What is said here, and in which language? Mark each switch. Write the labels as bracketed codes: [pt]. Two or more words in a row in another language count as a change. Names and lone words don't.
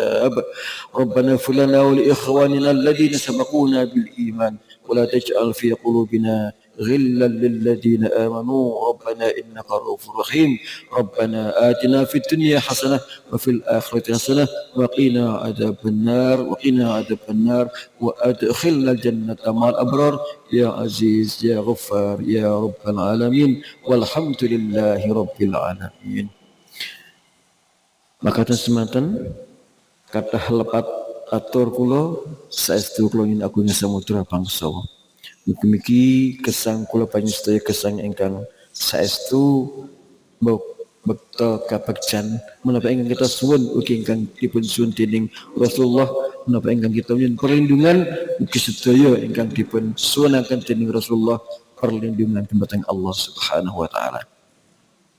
[ar] ربنا اغفر لنا ولإخواننا الذين سبقونا بالإيمان و ولا تجعل في قلوبنا غلا للذين آمنوا ربنا إنك رؤوف رحيم ربنا آتنا في الدنيا حسنة وفي الآخرة حسنة وقنا عذاب النار وأدخلنا الجنة مع الأبرار يا عزيز يا غفار يا رب العالمين والحمد لله رب العالمين. [jv] Makaten semanten kathah lepat atur kula saestu kula ing agung samudra bangsa. Mugi-mugi gesang kula panjenengan gesang ingkang saestu bekta kabegjan menapa ingkang kita suwun ugi ingkang dipun suwun dening Rasulullah menapa ingkang kita nyuwun perlindungan ugi sedaya ingkang dipun suwunaken dening Rasulullah perlindungan dumateng [ar] الله سبحانه وتعالى.